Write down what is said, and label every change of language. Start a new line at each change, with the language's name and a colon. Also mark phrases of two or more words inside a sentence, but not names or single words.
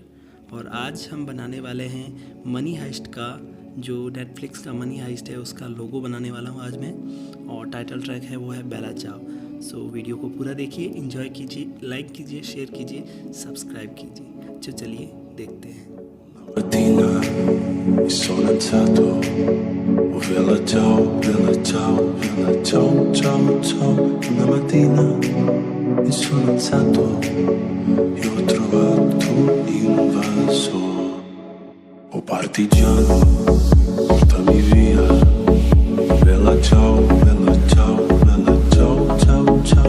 Hindi: और आज हम बनाने वाले हैं मनी हाइस्ट का, जो नेटफ्लिक्स का मनी हाइस्ट है उसका लोगो बनाने वाला हूँ आज मैं। और
English: title track
Hindi: है वो है बेला चाव। सो वीडियो को पूरा देखिए, एंजॉय कीजिए, लाइक कीजिए, शेयर कीजिए, सब्सक्राइब कीजिए। तो चलिए देखते हैं।
Italian: Mattina mi sono alzato, oh bella ciao, bella ciao, bella ciao, ciao, ciao. Una mattina mi sono alzato e ho trovato in un vaso, oh partigiano, portami via, bella ciao, bella ciao, bella ciao, ciao, ciao.